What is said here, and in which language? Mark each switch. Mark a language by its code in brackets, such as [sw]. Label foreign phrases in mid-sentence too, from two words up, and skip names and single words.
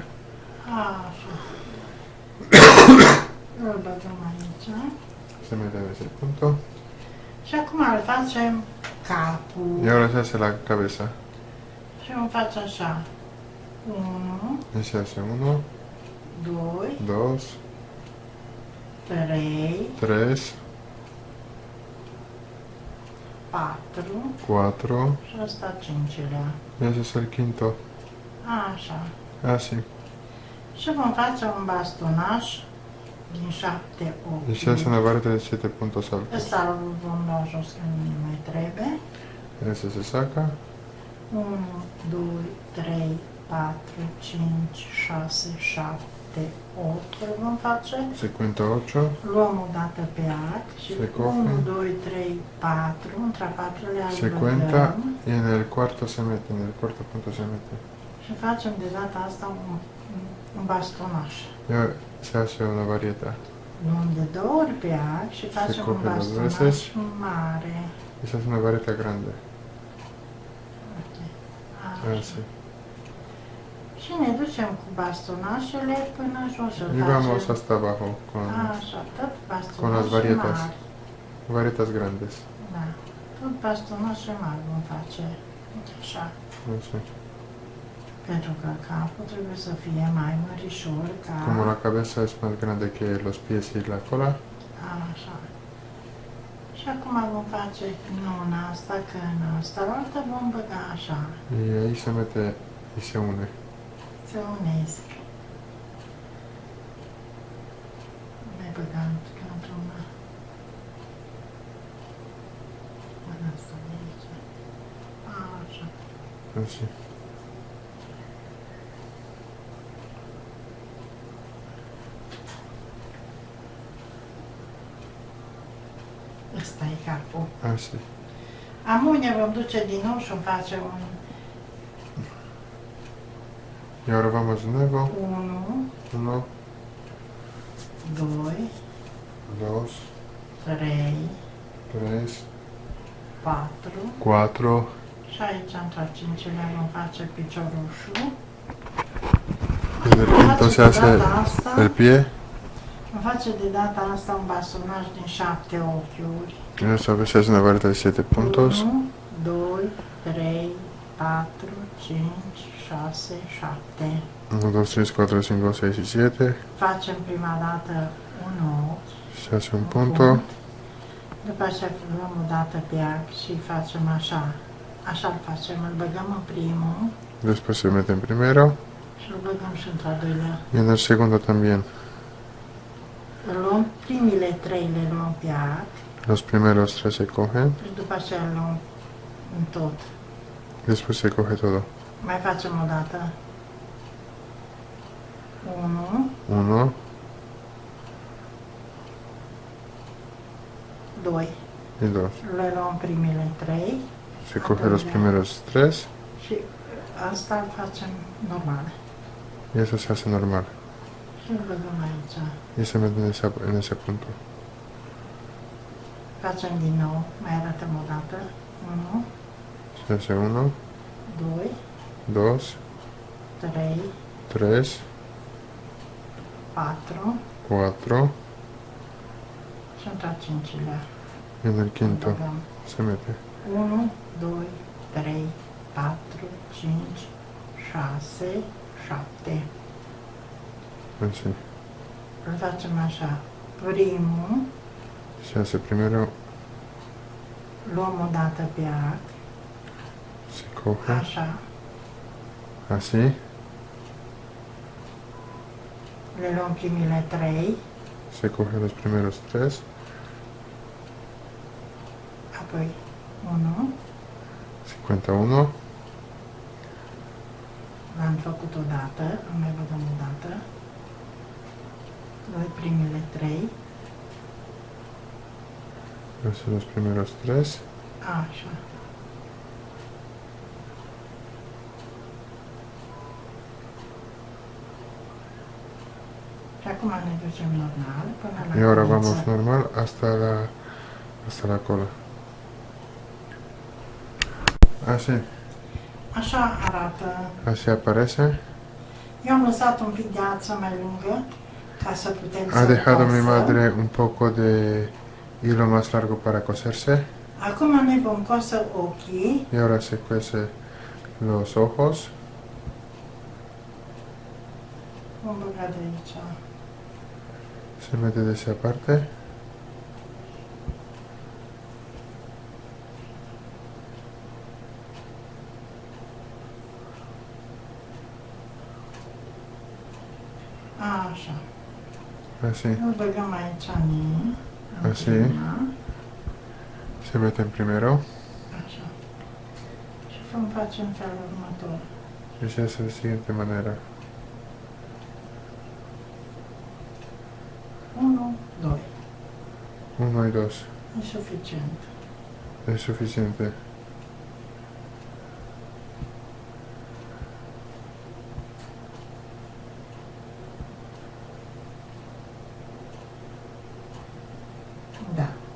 [ro] Așa. Îl băgăm aici. [es] Se mete en ese punto. [ro] Și acum îl facem capul. [es] Y ahora se hace la cabeza. [ro] Și îmi faci așa. 1, [es] Y se hace 1, [ro] 2, [es] 2, [ro] 3, [es] 3, [ro] 4 [es] 4. [ro] și ăsta 5-lea. [es] Y ese es el quinto. [ro] Așa. [es] Así. [ro] Și vom face un bastonaj din 7 [es] Y se hace [ro] ochi. [es] una vareta de 7 puntos altos. [ro] Ăsta îl vom lua jos că nu ne mai trebuie. [es] Ese se saca. [ro] 1, 2, 3, 4, 5, 6, 7 8 îl vom face. [es] Se cuenta 8. [ro] Luăm o dată pe arc și [es] Se coge. [ro] 1, 2, 3, 4, între a patrulea [es] Se [ro] îl [es] cuenta [ro] băgăm [es] y en el cuarto se mete. En el cuarto punto se mete. [ro] și facem de data asta un bastonaj. [es] Y ahora se hace una varieta. [ro] Luăm de 2 ori pe arc și facem un [es] coge dos [ro] bastonaj [es] veces. [ro] mare. [es] Y se hace una vareta grande. [ro] Uite, așa. [es] Así. [ro] Și ne ducem cu bastonajele până jos. Îl [es] Y vamos [ro] facem [es] hasta abajo [ro] așa, tot [es] con las [ro] bastonaje [es] varietas. [ro] mari. [es] Varietas grandes. [ro] Da, tot bastonaje mari vom face. Uite așa. [es] Así. [ro] Pentru că capul trebuie să fie mai mărișor ca... [es] Como la cabeza es más grande que los pies y la cola. [ro] Așa. Și acum vom face nu în asta, că în asta la altă vom băga așa. [es] Y ahí se mete y se une. [ro] Se unesc. Ne băgăm ca într-una. În asta de aici. Așa. [es] Así. [ro] Ăsta e capul. [es] Así. [ro] Acum ne vom duce din nou și îmi face un [es] Y ahora vamos de nuevo. [ro] 1, [es] 1, [ro] 2, [es] 2, [ro] 3, [es] 3, [ro] 4 [es] 4. [ro] și aici între a 5-lea vom face piciorușul. [es] En el quinto se hace el pie. [ro] Vom face de data asta un bastonaj din 7 ochiuri. [es] Y esta vez se hace una vareta de 7 puntos. [ro] 1, 2, 3, 4, 5, 6, 7. [es] 1, 2, 3, 4, 5, 6 y 7. [ro] Facem prima dată un ochi. [es] Se hace un punto. [ro] După aceea luăm o dată pe arc și facem așa. Așa îl facem, îl băgăm în primul [es] Después se mete en primero. [ro] și îl băgăm și într-al doilea. [es] Y en el segundo también. [ro] Îl luăm, primile 3 le luăm pe arc [es] Los primeros 3 se cogen. [ro] și după aceea îl luăm în tot. [es] Después se coge todo. [ro] Mai facem o dată. 1, [es] 1, [ro] 2. [es] y 2. [ro] Le luăm primele 3 [es] Se coge los primeros 3 [ro] și asta îl facem normal. [es] y eso se hace normal. [ro] Și îl băgăm aici. [es] Y se mete en ese punto. [ro] Facem din nou, mai arătăm o dată. 1, [es] Ese 1, [ro] 2, [es] 2, [ro] 3, [es] 3, [ro] 4 [es] 4. [ro] sunt a cincilea. [es] En el quinto [ro] Băgăm. [es] se mete. [ro] 1, 2, 3, 4, 5, 6, 7. [es] Así. [ro] Îl facem așa. Primul, [es] Se hace primero, [ro] luăm o dată pe arc, [es] se coge [ro] așa, [es] así, [ro] le luăm primele 3, [es] se coge los primeros 3, [ro] apoi 1, [es] se cuenta 1, [ro] l-am făcut o dată, îl mai băgăm o dată, luăm primele 3, [es] hace los primeros 3, [ro] așa. Și acum ne ducem normal până la [es] y ahora [ro] căliță. [es] vamos normal hasta la cola. Así, [ro] Așa arată. [es] así aparece. [ro] Eu am lăsat un pic de ață mai lungă ca să putem [es] Ha [ro] să [es] dejado mi [ro] cosăm. [es] madre un poco de hilo más largo para coserse [ro] Acum ne vom cosă ochii. [es] y ahora se cuece los ojos. [ro] Vom băga de aici. [es] Se mete de esa parte. [ro] Așa. [es] Así, [ro] Îl băgăm aici în Așa. prima. [es] se meten primero [ro] Așa. Și vom face în felul următor. [es] y se hace de siguiente manera. [ro] 1, 2. [es] 1 y 2. [ro] E suficient. [es] Es suficiente. [ro] Da.